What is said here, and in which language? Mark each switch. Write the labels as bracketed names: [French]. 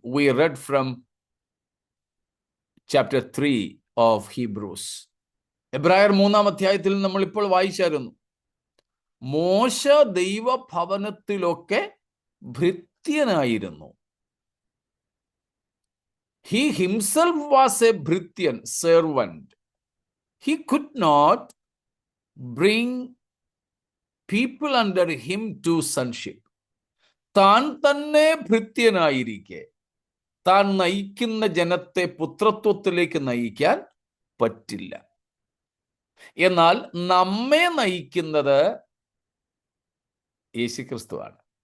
[English] We read from chapter 3 of Hebrews. [Malayalam] എബ്രായർ 3-ാം അധ്യായത്തിൽ നമ്മൾ ഇപ്പോൾ വായിച്ചായിരുന്നു. മോശ ദൈവഭവനത്തിലൊക്കെ ഭൃത്യനായിരുന്നു. [English] He himself was a Brithian servant. He could not bring people under him to sonship. [Malayalam] താൻ തന്നെ ഭൃത്യനായിരിക്കെ താൻ നയിക്കുന്ന ജനത്തെ പുത്രത്വത്തിലേക്ക് നയിക്കാൻ പറ്റില്ല. എന്നാൽ നമ്മെ നയിക്കുന്നത് യേശുക്രിസ്തുവാണ്.